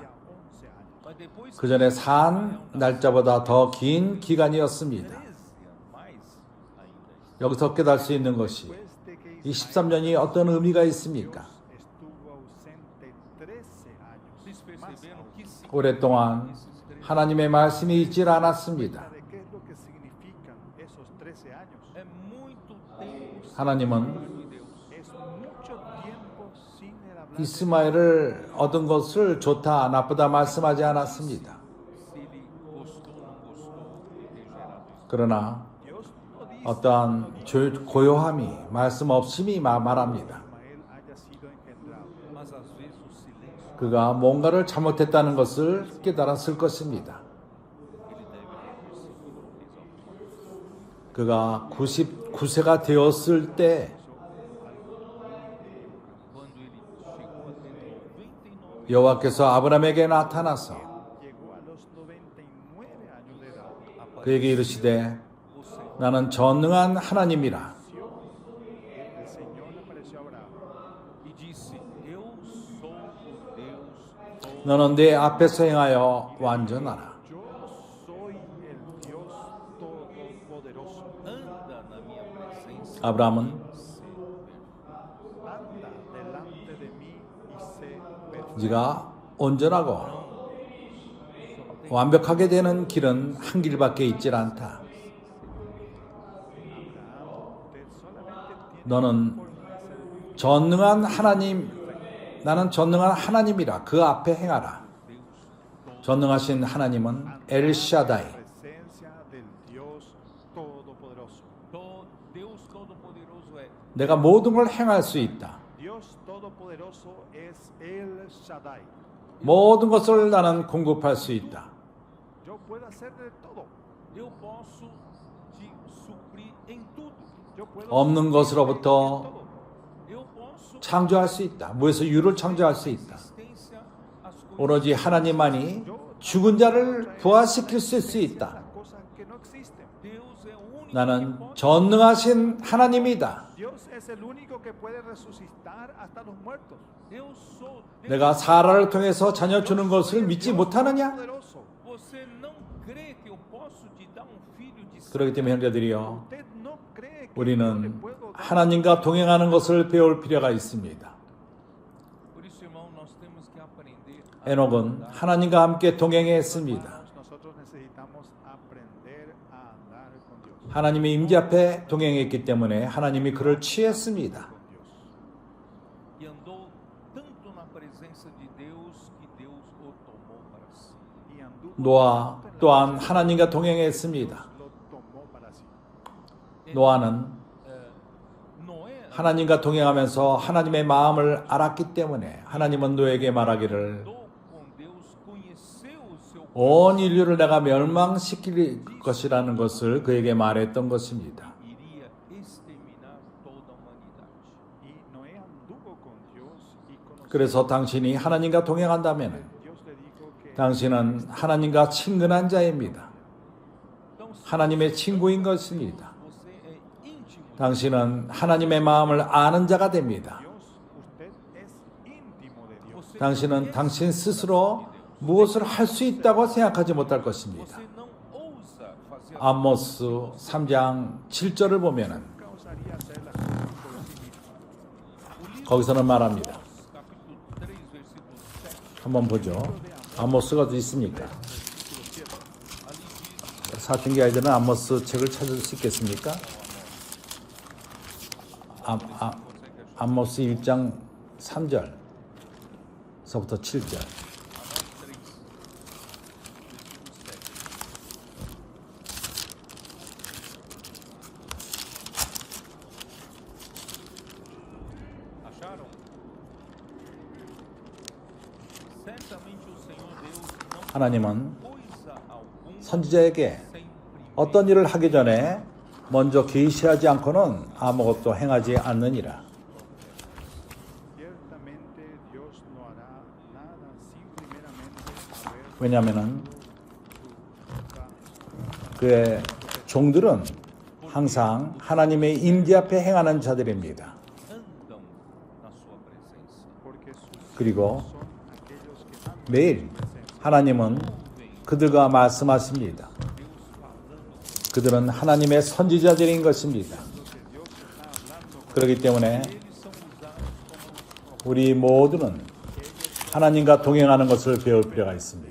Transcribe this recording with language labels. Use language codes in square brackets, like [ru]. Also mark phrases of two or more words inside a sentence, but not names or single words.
[es] 11 años. [pt] Mas depois [ko] 그 전에 산 날짜보다 더 긴 기간이었습니다. [pt] 13 mais ainda. [ko] 여기서 깨달을 수 있는 것이 [es] Después de que [ko] 이 13년이 어떤 의미가 있습니까? [es] estuvo ausente 13 años. [pt] Vocês perceberam que [ko] 오랫동안 하나님의 말씀이 있질 않았습니다. [es] ¿De qué es lo que significan esos 13 años? [pt] é muito tempo sem [ko] 하나님은 [pt] de Deus. [es] Es mucho tiempo sin el hablar. [ko] 이스마엘을 얻은 것을 좋다 나쁘다 말씀하지 않았습니다. [pt] Se ele gostou ou não gostou de ter gerado isso. [ko] 그러나 [es] Dios no dice [ko] 어떠한 고요함이 말씀 없음이 말합니다. [es] que Ismael haya sido engendrado. [pt] Mas às vezes o silêncio [ko] 그가 뭔가를 잘못했다는 것을 깨달았을 것입니다. [pt] ele deve ter percebido fez alguma coisa. [ko] 그가 99세가 되었을 때 [pt] Quando ele chegou a ter 99 [ko] 여호와께서 아브라함에게 나타나서 [es] Llegó a los 99 años de edad. [ko] 그에게 이르시되 [pt] o Senhor [ko] 나는 전능한 하나님이라 [es] El Señor le apareció a Abraham. [pt] e disse: Eu sou o Deus todo. [ko] 너는 내 앞에서 행하여 완전하라. [es] Yo soy el Dios todopoderoso. [pt] Anda na minha presença. [ko] 아브라함은 [es] Anda delante de mí y sé perfecto. [ko] 네가 온전하고 완벽하게 되는 길은 한 길밖에 있질 않다. [es] Usted solamente tiene [ko] 너는 [es] forma de ser [ko] 전능한 하나님, 나는 전능한 하나님이라 그 앞에 행하라. 전능하신 하나님은 엘샤다이, [es] presencia del Dios todopoderoso. [pt] Deus Todo-Poderoso é [ko] 내가 모든 걸 행할 수 있다. [es] Dios todopoderoso es el Shaddai. [ko] 모든 것을 나는 공급할 수 있다. [es] Yo puedo hacer de todo. [pt] eu posso te suprir em tudo. [es] Yo puedo [ko] 없는 것으로부터 [es] todo. [pt] Eu posso [ko] 창조할 수 있다. 무에서 유를 창조할 수 있다. [pt] existência as coisas. [ko] 오로지 하나님만이 죽은 자를 부활시킬 수 있다. [es] Las cosas que no existen. [pt] Deus é o [ko] 나는 전능하신 하나님이다. [es] Dios es el único que puede resucitar hasta los muertos. [ko] 내가 사라를 통해서 자녀 주는 것을 믿지 못하느냐? Poderoso. [pt] Você não crê que eu posso te dar um filho de [ko] 그렇기 때문에 형제들이요, [es] Usted no cree que yo le [ko] 우리는 [es] puedo dar. [ko] 하나님과 동행하는 것을 배울 필요가 있습니다. [pt] Por isso, irmão, nós temos que aprender [ko] 에녹은 하나님과 함께 동행했습니다. [es] Nosotros necesitamos aprender a andar con Dios. [ko] 하나님의 임재 앞에 동행했기 때문에 하나님이 그를 취했습니다. [es] Con Dios. [pt] e andou tanto na presença de Deus que Deus o tomou para si. [es] Y anduvo [ko] 노아 또한 하나님과 동행했습니다. [es] lo tomó para sí. [ko] 노아는 Noé 하나님과 동행하면서 하나님의 마음을 알았기 때문에 하나님은 노에게 말하기를 [pt] andou com Deus, conheceu o seu [ko] 온 인류를 내가 멸망시킬 것이라는 것을 그에게 말했던 것입니다. [pt] iria exterminar toda a humanidade. [es] Y Noé anduvo con Dios y conoció. [ko] 그래서 당신이 하나님과 동행한다면 [es] Dios le dijo que [ko] 당신은 하나님과 친근한 자입니다. [pt] Então, se [ko] 하나님의 친구인 것입니다. [pt] você é íntimo de [ko] 당신은 하나님의 마음을 아는 자가 됩니다. [es] Dios, usted es íntimo de Dios. [pt] você, [ko] 당신은 당신 스스로 무엇을 할 수 있다고 생각하지 못할 것입니다. [pt] você não ousa fazer [ko] 아모스 3장 7절을 보면은 [es] Nunca osaría hacer las cosas por sí mismo. [ko] 거기서는 말합니다. [es] capítulo 3, versículo 7. [ko] 한번 보죠. 아모스가 어디 있습니까? 사춘기 아이들은 아모스 책을 찾을 수 있겠습니까? 아모스 1장 3절서부터 7절. [pt] Acharam? Certamente o Senhor Deus não [ko] 하나님은 [pt] coisa alguma [ko] 선지자에게 [pt] sem primeiro [ko] 어떤 일을 하기 전에 먼저 계시하지 않고는 아무것도 행하지 않느니라. [es] Ciertamente Dios no hará nada sin primeramente haber [ko] 왜냐하면은 그의 종들은 항상 하나님의 임재 앞에 행하는 자들입니다. [pt] andam na sua presença. [es] porque sus [ko] 그리고 [es] son aquellos que andan [ko] 매일 하나님은 그들과 말씀하십니다. 그들은 하나님의 선지자들인 것입니다. 그렇기 때문에 우리 모두는 하나님과 동행하는 것을 배울 필요가 있습니다.